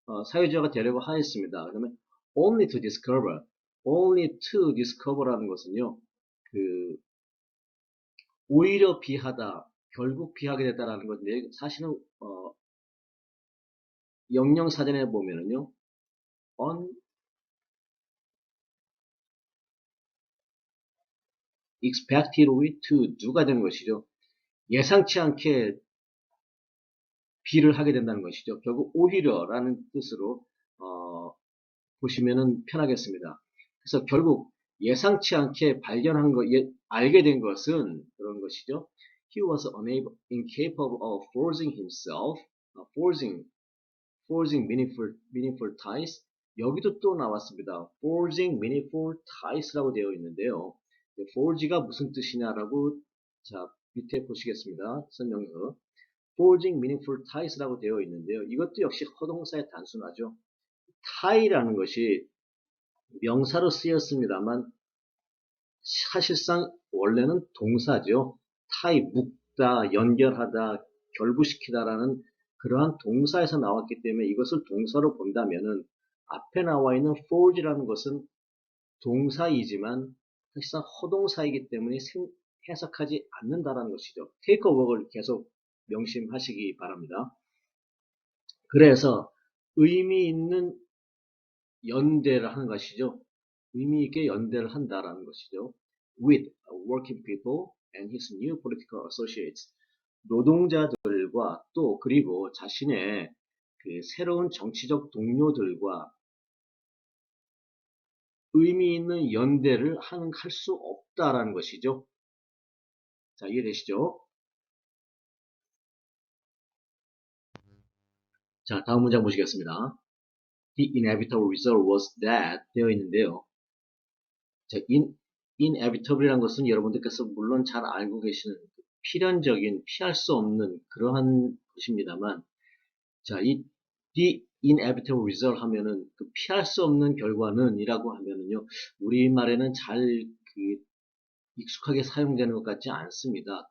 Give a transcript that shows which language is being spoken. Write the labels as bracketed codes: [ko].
[ko] 사회주의자가 되려고 하였습니다. 그러면 [en] only to discover, only to discover [ko] 라는 것은요, 그 오히려 비하다, 결국 비하게 됐다라는 건데 사실은 영영사전에 보면은요, [en] unexpectedly to do [ko] 가 되는 것이죠. 예상치 않게 비를 하게 된다는 것이죠. 결국 오히려라는 뜻으로 보시면은 편하겠습니다. 그래서 결국 예상치 않게 발견한 것, 알게 된 것은 그런 것이죠. [en] He was incapable of forcing himself, forging meaningful ties. [ko] 여기도 또 나왔습니다. [en] forging meaningful ties [ko] 라고 되어 있는데요. forge가 무슨 뜻이냐라고 자 밑에 보시겠습니다. 설명서. [en] forging meaningful ties [ko] 라고 되어 있는데요. 이것도 역시 허동사의 단순하죠. tie라는 것이 명사로 쓰였습니다만 사실상 원래는 동사죠. tie, 묶다, 연결하다, 결부시키다라는 그러한 동사에서 나왔기 때문에 이것을 동사로 본다면은 앞에 나와 있는 forge라는 것은 동사이지만 사실상 허동사이기 때문에 해석하지 않는다라는 것이죠. [en] take a walk [ko] 을 계속 명심하시기 바랍니다. 그래서 의미 있는 연대를 하는 것이죠. 의미 있게 연대를 한다라는 것이죠. [en] With working people and his new political associates. [ko] 노동자들과 또 그리고 자신의 그 새로운 정치적 동료들과 의미 있는 연대를 할 수 없다라는 것이죠. 자, 이해되시죠? 자, 다음 문장 보시겠습니다. [en] The inevitable result was that [ko] 되어 있는데요. 자, inevitable이라는 것은 여러분들께서 물론 잘 알고 계시는 필연적인 피할 수 없는 그러한 것입니다만 자, [en] the inevitable result [ko] 하면은 그 피할 수 없는 결과는 이라고 하면은요 우리말에는 잘 익숙하게 사용되는 것 같지 않습니다.